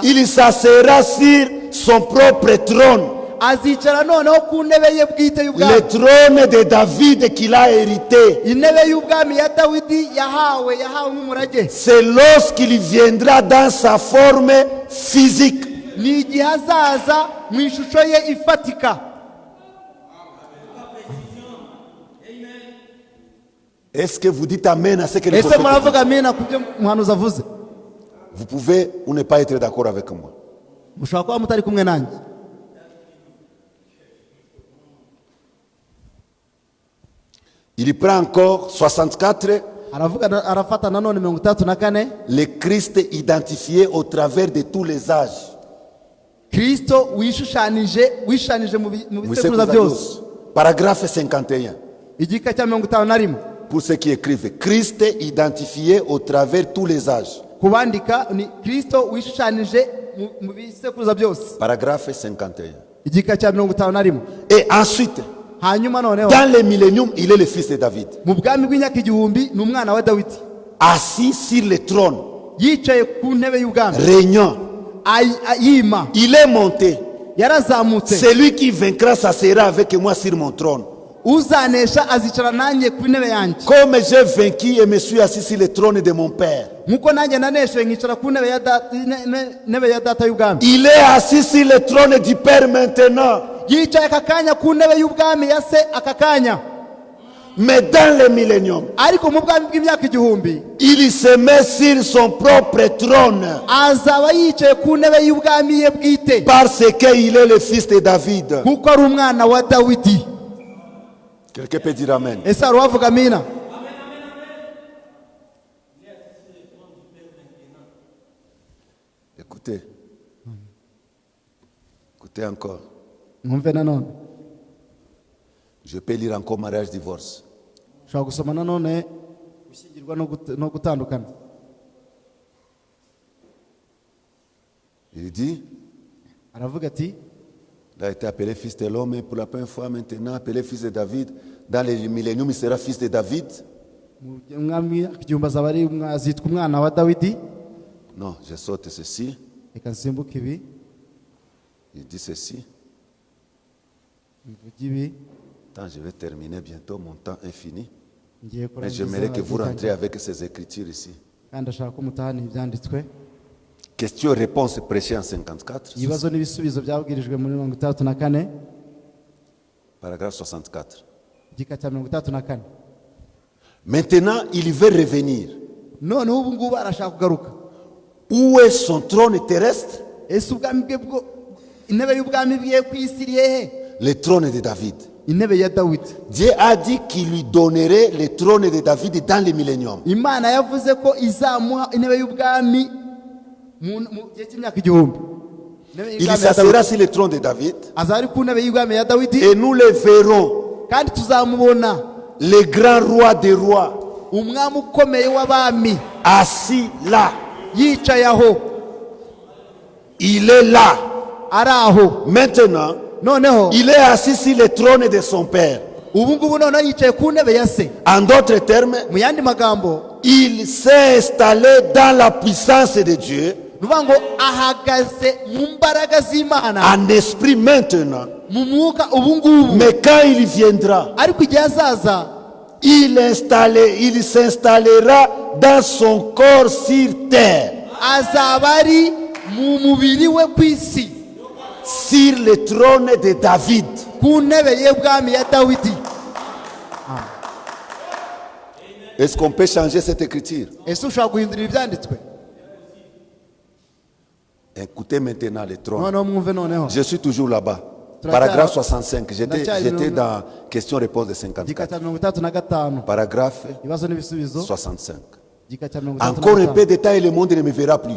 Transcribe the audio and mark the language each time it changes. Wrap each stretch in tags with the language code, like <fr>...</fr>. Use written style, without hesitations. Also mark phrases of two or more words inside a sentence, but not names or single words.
<fr>il s'asseyera sur son propre trône,</fr> <rw>azicara noneho ku ntebe ye bwite</rw> <fr>le</fr> <rw>y'ubwami.</rw> <fr>trône de David qu'il a hérité.</fr> <rw>Intebe y'ubwami ya Dawidi yahawe nk'umurage.</rw> <fr>C'est lorsqu'il viendra dans sa forme physique.</fr> <rw>Ni igihe azaza mu ishusho ye ifatika.</rw> <fr>Est-ce que vous dites amen à ce que le</fr> <rw>Ese</rw> <fr>prophète dit?</fr> <rw>muravuga amena ku byo umuhanuzi avuze?</rw> <fr>Vous pouvez ou ne pas être d'accord avec moi.</fr> <rw>mushobora kuba mutari kumwe nanjye.</rw> <fr>Il prend encore 64.</fr> <rw>Arafata nanone 34.</rw> <fr>Le Christ identifié au travers de tous les âges.</fr> <rw>Kristo wishushanyije mu bisekuruza byose.</rw> <fr>Paragraphe 51.</fr> <rw>Igika cya 51.</rw> <fr>Pour ceux qui écrivent, Christ identifié au travers tous les âges.</fr> <rw>Kubandika ni Kristo wishushanyije mu bisekuruza byose.</rw> <fr>Paragraphe 51.</fr> <rw>Igika cya 51.</rw> <fr>Et ensuite,</fr> <rw>Hanyuma noneho</rw> <fr>dans le millénium, il est le fils de David.</fr> <rw>mu bwami bw'imyaka igihumbi ni umwana wa Dawidi,</rw> <fr>Assis sur le trône,</fr> <rw>yicaye ku ntebe y'ubwami,</rw> <fr>régnant.</fr> <rw>yima,</rw> <fr>Il est monté.</fr> <rw>yarazamutse.</rw> <fr>Celui qui vaincra s'assera avec moi sur mon trône.</fr> <rw>Uzanesha azicara nanjye ku ntebe yanjye,</rw> <fr>Comme j'ai vaincu et me suis assis sur le trône de mon père.</fr> <rw>nkuko nanjye naneshe nkicara ku ntebe ya data y'ubwami.</rw> <fr>Il est assis sur le trône du Père maintenant.</fr> <rw>Yicaye aka kanya ku ntebe y'ubwami ya se aka kanya,</rw> <fr>Mais dans le millénium,</fr> <rw>ariko mu bwami bw'imyaka igihumbi</rw> <fr>il se met sur son propre trône.</fr> <rw>azaba yicaye ku ntebe y'ubwami ye bwite,</rw> <fr>Parce qu'il est le fils de David.</fr> <rw>kuko ari umwana wa Dawidi.</rw> <fr>Quelqu'un peut dire Amen.</fr> <rw>Ese hari uwavuga amina?</rw> <fr>Écoutez. Écoutez encore.</fr> <rw>Mwumve nanone,</rw> <fr>Je peux lire encore mariage, divorce.</fr> <rw>ushobora gusoma nanone gushyingirwa no gutandukana.</rw> <fr>Il dit,</fr> <rw>Aravuga ati</rw> <fr>il a été appelé fils de l'homme et pour la première fois maintenant appelé fils de David. Dans le millénium, il sera fils de David.</fr> <rw>umwami igihumbi azaba azitwa umwana wa Dawidi.</rw> <fr>Non, je saute ceci.</fr> <rw>Reka nsimbuke ibi,</rw> <fr>Il dit ceci.</fr> <rw>mvuge ibi,</rw> <fr>Attends, je vais terminer bientôt, mon temps est fini.</fr> <rw>ngiye</rw> <fr>Mais</fr> <rw>kurangiza</rw> <fr>j'aimerais que vous</fr> <rw>itangira.</rw> <fr>rentrez avec ces écritures ici.</fr> <rw>kandi ndashaka ko mutahana ibyanditswe,</rw> <fr>Question-réponse prêchée en 54.</fr> <rw>ibibazo n'ibisubizo byabwirijwe muri 34,</rw> <fr>Paragraphe 64.</fr> <rw>igika cya 34.</rw> <fr>Maintenant, il veut revenir.</fr> <rw>None ubu ngubu arashaka kugaruka.</rw> <fr>Où est son trône terrestre?</fr> <rw>Ese ubwami bwe bwo, intebe y'ubwami bwe ku isi iri hehe?</rw> <fr>Le trône de David.</fr> <rw>Intebe ya Dawidi.</rw> <fr>Dieu a dit qu'il lui donnerait le trône de David dans le millénium.</fr> <rw>Imana yavuze ko izamuha intebe y'ubwami mu gihe cy'imyaka igihumbi.</rw> <fr>Il s'assera sur le trône de David.</fr> <rw>Azari ku ntebe y'ubwami ya Dawidi,</rw> <fr>Et nous le verrons.</fr> <rw>kandi tuzamubona</rw> <fr>Le grand roi des rois.</fr> <rw>umwami ukomeye w'abami</rw> <fr>Assis là.</fr> <rw>yicaye aho,</rw> <fr>Il est là.</fr> <rw>ari aho.</rw> <fr>Maintenant,</fr> <rw>Noneho</rw> <fr>il est assis sur le trône de son père.</fr> <rw>ubu ngubu noneho yicaye ku ntebe ya se.</rw> <fr>En d'autres termes,</fr> <rw>Mu yandi magambo,</rw> <fr>il s'est installé dans la puissance de Dieu.</fr> <rw>nuvuga ngo ahagaze mu mbaraga z'Imana,</rw> <fr>En esprit maintenant.</fr> <rw>mu mwuka ubu ngubu.</rw> <fr>Mais quand il viendra,</fr> <rw>Ariko igihe azaza</rw> <fr>il s'installera dans son corps sur terre.</fr> <rw>azaba ari mu mubiri we ku isi,</rw> <fr>Sur le trône de David.</fr> <rw>ku ntebe y'ubwami ya Dawidi.</rw> <fr>Est-ce qu'on peut changer cette écriture?</fr> <rw>Ese ushobora guhindura ibyanditswe?</rw> <fr>Écoutez maintenant le trône.</fr> <rw>Noneho mwumve noneho.</rw> <fr>Je suis toujours là-bas.</fr> <rw>Turacyari-</rw> <fr>Paragraphe 65. J'étais</fr> <rw>Turacyari-</rw> <fr>dans question-réponse de</fr> <rw>Igika</rw> <fr>54.</fr> <rw>cya 35.</rw> <fr>Paragraphe</fr> <rw>Ibibazo n'ibisubizo.</rw> <fr>65.</fr> <rw>Igika cya</rw> <fr>Encore un peu</fr> <rw>35.</rw> <fr>de temps et le monde ne me verra plus.</fr>